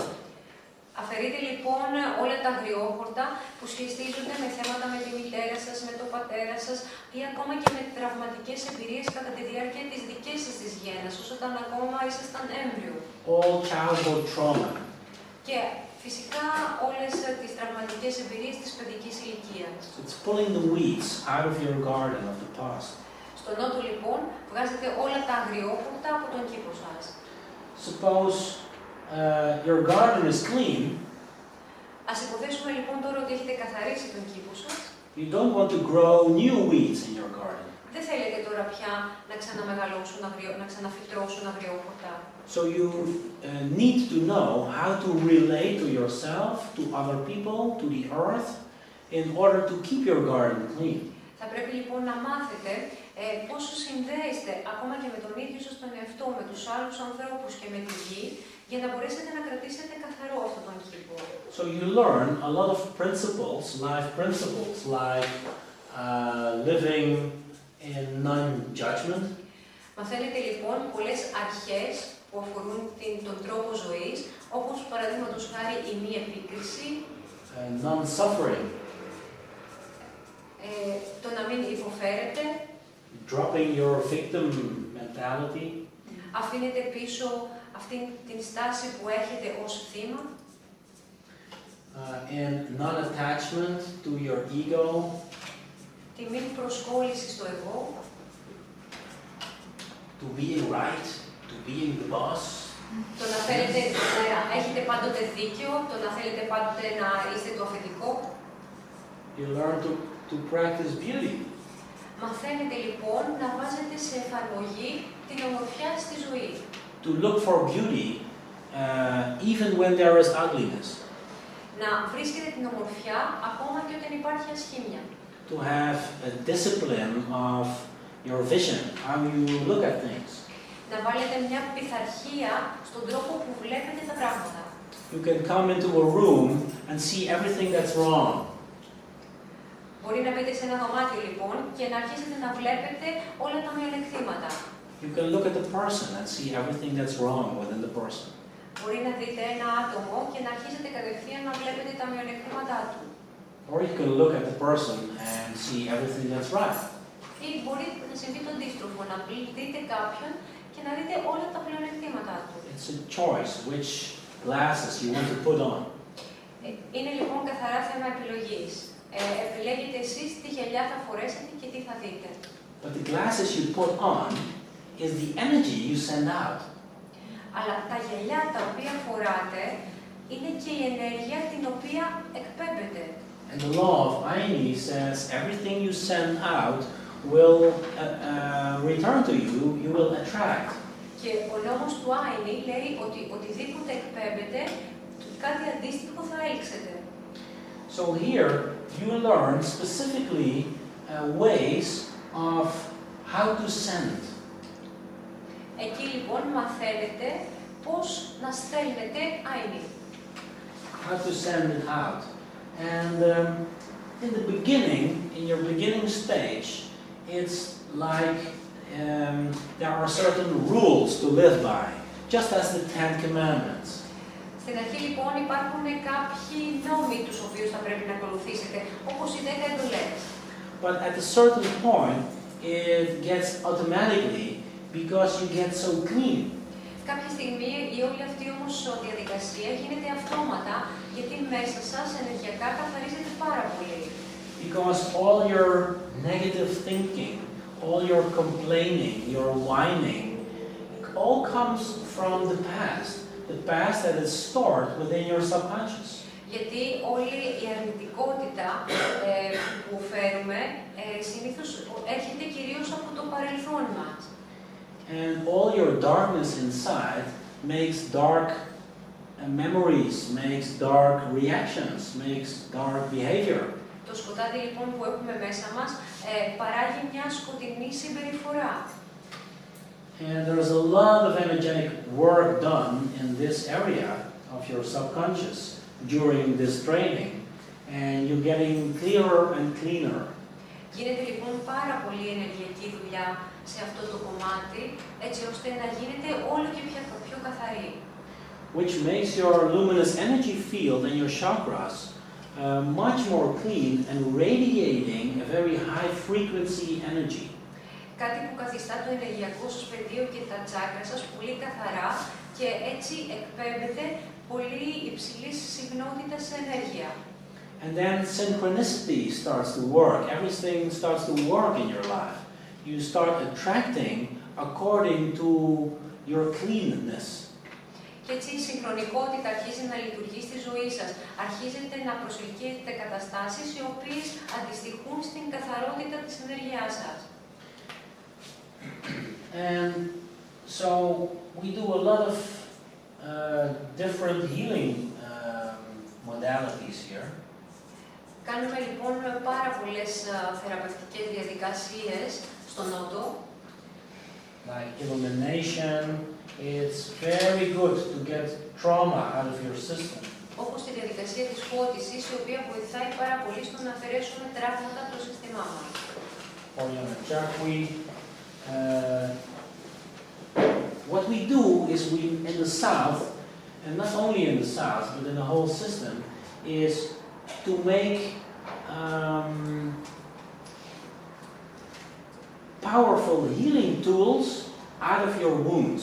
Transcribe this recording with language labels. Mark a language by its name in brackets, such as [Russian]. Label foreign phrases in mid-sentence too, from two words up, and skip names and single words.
[Greek] Αφαιρείτε λοιπόν όλα τα αγριόχορτα που σχετίζονται με θέματα με τη μητέρα σας, με τον πατέρα σας ή ακόμα και με τραυματικές εμπειρίες κατά τη διάρκεια της δικής σας της γέννας, όταν ακόμα ήσασταν έμβριο. [English] All childhood trauma. [Greek] Και φυσικά όλες τις τραυματικές εμπειρίες της παιδικής ηλικίας. [English] It's pulling the weeds out of your garden of the past. [Greek] Στο νότο λοιπόν βγάζετε όλα τα αγριόχορτα από τον κήπο σας. [English] Suppose your garden is clean. [Greek] Ας υποθέσουμε λοιπόν τώρα ότι έχετε καθαρίσει τον κήπο σας. [English] You don't want to grow new weeds in your garden. [Greek] Δεν θέλετε τώρα πια να ξαναμεγαλώσουν, να ξαναφυτρώσουν αγριόχορτα. [English] So you need to know how to relate to yourself, to other people, to the earth, in order to keep your garden clean. [Greek] Θα πρέπει λοιπόν να μάθετε πώς συνδέεστε ακόμα και με τον ίδιο σας τον εαυτό, με τους άλλους ανθρώπους και με τη γη, για να μπορέσετε να κρατήσετε καθαρό αυτόν τον κήπο. [English] So you learn a lot of principles, life principles, like living in non-judgment. [Greek] Μαθαίνετε λοιπόν πολλές αρχές που αφορούν τον τρόπο ζωής, όπως παραδείγματος χάρη η μη επίκριση, non-suffering, το να μην υποφέρετε, [English] dropping your victim mentality, [Greek] αφήνετε πίσω αυτήν την στάση που έχετε ως θύμα, [English] and non-attachment to your ego, [Greek] τη μη προσκόλληση στο εγώ, [English] to being right, to being the boss, [Greek] το να θέλετε να έχετε πάντοτε δίκιο, το να θέλετε πάντοτε να είστε το αυθεντικό. [English] You learn to practice beauty. [Greek] Μαθαίνετε λοιπόν να βάζετε σε εφαρμογή την ομορφιά στη ζωή. [English] To look for beauty even when there is ugliness. [Greek] Να βρίσκετε την ομορφιά ακόμα και όταν υπάρχει ασχήμια. [English] To have a discipline of your vision, how you look at things. [Greek] Να βάλετε μια πειθαρχία στον τρόπο που βλέπετε τα πράγματα. [English] You can come into a room and see everything that's wrong. [Greek] Μπορεί να μπείτε σε ένα δωμάτιο λοιπόν και να αρχίσετε να βλέπετε όλα τα μειονεκτήματα. [English] You can look at the person and see everything that's wrong within the person. [Greek] Μπορεί να δείτε ένα άτομο και να αρχίσετε κατευθείαν να βλέπετε τα μειονεκτήματά του. [English] Or you can look at the person and see everything that's right. [Greek] Ή μπορεί να συμβεί το αντίστροφο, να δείτε κάποιον και να δείτε όλα τα πλεονεκτήματά του. [English] It's a choice which glasses you want to put on. [Greek] Είναι λοιπόν καθαρά θέμα επιλογής. Επιλέγετε εσείς τι γυαλιά θα φορέσετε και τι θα δείτε. [English] But the glasses you put on is the energy you send out. [Greek] Αλλά τα γυαλιά τα οποία φοράτε είναι και η ενέργεια την οποία εκπέμπετε. [English] And the law of Είναι says everything you send out will return to you, you will attract. [Greek] Και ο νόμος του Είναι λέει ότι οτιδήποτε εκπέμπετε, κάτι αντίστοιχο θα έλξετε. [English] So here you learn specifically ways of how to send. [Greek] Εκεί λοιπόν μαθαίνετε πώς να στέλνετε Είναι. [English] How to send it out. And in the beginning, in your beginning stage, it's like there are certain rules to live by, just as the 10 Commandments. [Greek] Στην αρχή λοιπόν υπάρχουν κάποιοι νόμοι τους οποίους θα πρέπει να ακολουθήσετε, όπως οι 10 εντολές. [English] But at a certain point, it gets automatically because you get so clean. [Greek] Κάποια στιγμή η όλη αυτή όμως διαδικασία γίνεται αυτόματα, γιατί μέσα σας ενεργειακά καθαρίζεται πάρα πολύ. [English] Because all your negative thinking, all your complaining, your whining, all comes from the past. The past that is stored within your subconscious. [Greek] Γιατί όλη η αρνητικότητα που φέρουμε συνήθως έρχεται κυρίως από το παρελθόν μας. [English] And all your darkness inside makes dark memories, makes dark reactions, makes dark behavior. [Greek] Το σκοτάδι λοιπόν που έχουμε μέσα μας παράγει μια σκοτεινή συμπεριφορά. [English] And there's a lot of energetic work done in this area of your subconscious during this training, and you're getting clearer and cleaner. [Greek] Γίνεται λοιπόν πάρα πολύ ενεργειακή δουλειά σε αυτό το κομμάτι, έτσι ώστε να γίνεται όλο και πιο καθαρή. [English] Which makes your luminous energy field and your chakras much more clean and radiating a very high frequency energy. [Greek] Κάτι που καθιστά το ενεργειακό σας πεδίο και τα τσάκρα σας πολύ καθαρά και έτσι εκπέμπεται πολύ υψηλής συχνότητας ενέργεια. [English] And then synchronicity starts to work. Everything starts to work in your life. You start attracting according to your cleanness. [Greek] Και έτσι η συγχρονικότητα αρχίζει να λειτουργεί στη ζωή σας. Αρχίζετε να προσελκύετε καταστάσεις οι οποίες αντιστοιχούν στην καθαρότητα της ενέργειάς σας. [English] And so we do a lot of different healing modalities here. [Greek] Κάνουμε λοιπόν πάρα πολλές θεραπευτικές διαδικασίες στο Νότο. [English] Like elimination, it's very good to get trauma out of your system. [Greek] Όπως τη διαδικασία της φώτισης, η οποία βοηθάει πάρα πολύ στο να αφαιρέσουμε τραύματα από το σύστημά μας. [English] What we do is in the South, and not only in the South, but in the whole system, is to make powerful healing tools out of your wounds.